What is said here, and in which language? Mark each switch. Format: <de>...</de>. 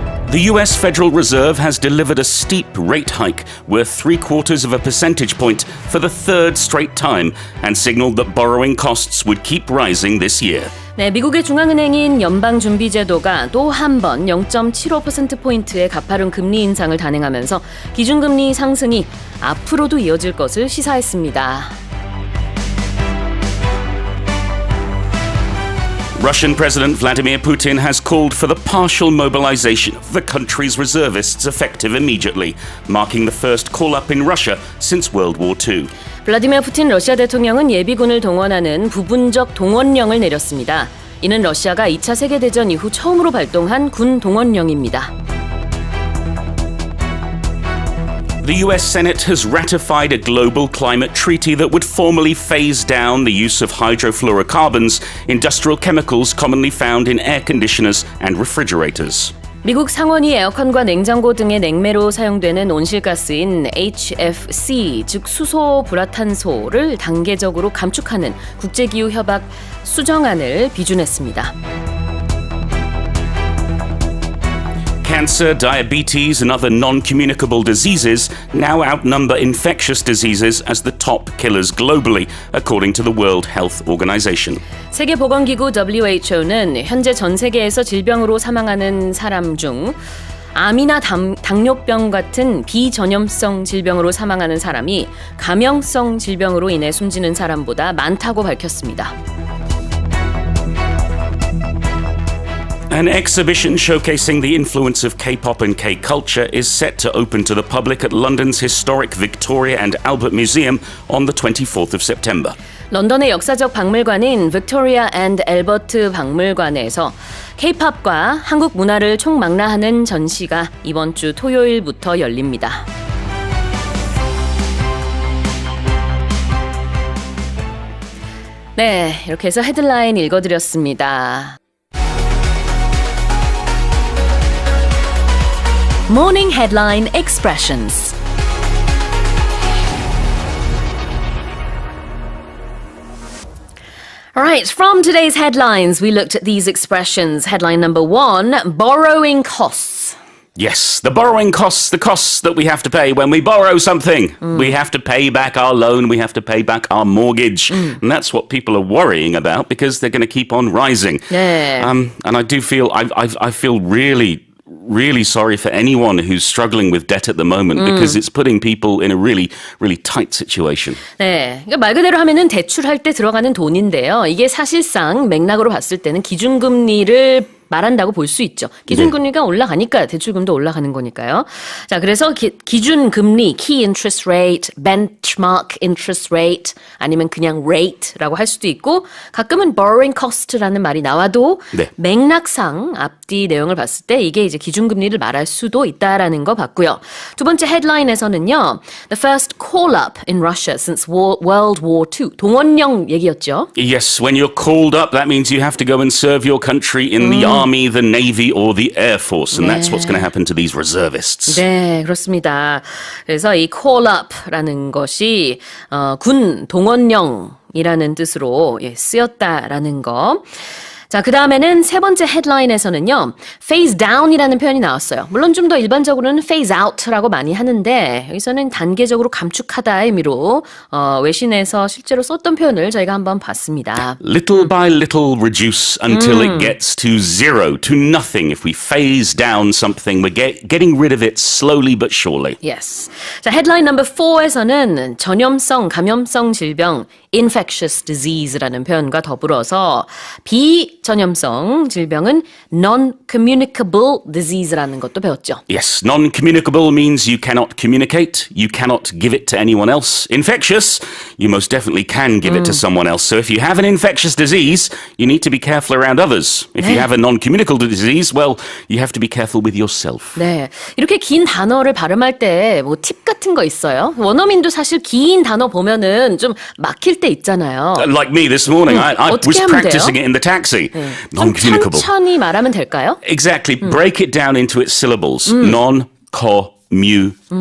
<en>The US Federal Reserve has delivered a steep rate hike worth 3/4 of a percentage point for the third straight time and signaled that borrowing costs would keep rising this year.</en> <ko>네, 미국의 중앙은행인 연방준비제도가 또 한 번 0.75%포인트의 가파른 금리 인상을 단행하면서 기준금리 상승이 앞으로도 이어질 것을 시사했습니다.</ko> <en>Russian President Vladimir Putin has called for the partial mobilization of the country's reservists effective immediately, marking the first call-up in Russia since World War II.</en> <ko>블라디미르 푸틴 러시아 대통령은 예비군을 동원하는 부분적 동원령을 내렸습니다. 이는 러시아가 2차 세계대전 이후 처음으로 발동한 군 동원령입니다.</ko> <en>The US Senate has ratified a global climate treaty that would formally phase down the use of hydrofluorocarbons, industrial chemicals commonly found in air conditioners and refrigerators.</en> <ko>미국 상원이 에어컨과 냉장고 등의 냉매로 사용되는 온실가스인 HFC, 즉 수소 불화탄소를 단계적으로 감축하는 국제기후협약 수정안을 비준했습니다.</ko> <en>Cancer, diabetes, and other non-communicable diseases now outnumber infectious diseases as the top killers globally, according to the World Health Organization.</en> <ko>세계보건기구 WHO는 현재 전 세계에서 질병으로 사망하는 사람 중 암이나 당뇨병 같은 비전염성 질병으로 사망하는 사람이 감염성 질병으로 인해 숨지는 사람보다 많다고 밝혔습니다.</ko> <en>An exhibition showcasing the influence of K-pop and K-culture is set to open to the public at London's historic Victoria and Albert Museum on the 24th of September.</en> <ko>런던의 역사적 박물관인 빅토리아 앤드 앨버트 박물관에서 K-팝과 한국 문화를 총망라하는 전시가 이번 주 토요일부터 열립니다. 네, 이렇게 해서 헤드라인 읽어드렸습니다.</ko> <en>Morning Headline Expressions. All right, from today's headlines, we looked at these expressions. Headline number 1, borrowing costs. Yes, the borrowing costs, the costs that we have to pay when we borrow something. We have to pay back our loan, we have to pay back our mortgage. And that's what people are worrying about because they're going to keep on rising.</en> <ko>네.</ko> <en>And I do feel, I feel really sorry for anyone who's struggling with debt at the moment because it's putting people in a really tight situation.</en> <ko>네, 그러니까 말 그대로 하면은 대출할 때 들어가는 돈인데요. 이게 사실상 맥락으로 봤을 때는 기준금리를 말한다고 볼 수 있죠. 기준금리가 올라가니까 대출금도 올라가는 거니까요. 자, 그래서 기준금리,</ko> <en>key interest rate, benchmark interest rate,</en> <ko>아니면 그냥 rate라고 할 수도 있고 가끔은 borrowing cost라는 말이 나와도 네. 맥락상 앞뒤 내용을 봤을 때 이게 이제 기준금리를 말할 수도 있다라는 거 봤고요. 두 번째 헤드라인에서는요.</ko> <en>The first call-up in Russia since World War II.</en> <ko>동원령 얘기였죠.</ko> <en>Yes, when you're called up, that means you have to go and serve your country in the Army, the Navy, or the Air Force, and that's what's going to happen to these reservists.</en> <ko>네, 그렇습니다. 그래서 이 call-up라는 것이 군 동원령이라는 뜻으로 쓰였다라는 거. 자, 그 다음에는 세 번째 헤드라인에서는요. phase down이라는 표현이 나왔어요. 물론 좀 더 일반적으로는 phase out라고 많이 하는데 여기서는 단계적으로 감축하다의 의미로 외신에서 실제로 썼던 표현을 저희가 한번 봤습니다.</ko> <en>Little by little reduce until it gets to zero, to nothing. If we phase down something, we're getting rid of it slowly but surely. Yes.</en> <ko>자, 헤드라인 넘버 4에서는 전염성, 감염성 질병, infectious disease라는 표현과 더불어서 비전염성 질병은 non-communicable disease라는 것도 배웠죠.</ko> <en>Yes, non-communicable means you cannot communicate, you cannot give it to anyone else. Infectious, you most definitely can give it to someone else. So if you have an infectious disease, you need to be careful around others. If you have a non-communicable disease, well, you have to be careful with yourself.</en> <ko>네, 이렇게 긴 단어를 발음할 때 뭐 팁 같은 거 있어요? 원어민도 사실 긴 단어 보면은 좀 막힐 때 있잖아요.</ko> <en>Like me this morning, I was practicing it in the taxi. Non-communicable.</en> <ko>천천히 말하면 될까요?</ko> <en>Exactly. Break it down into its syllables. Non-communicable.</en>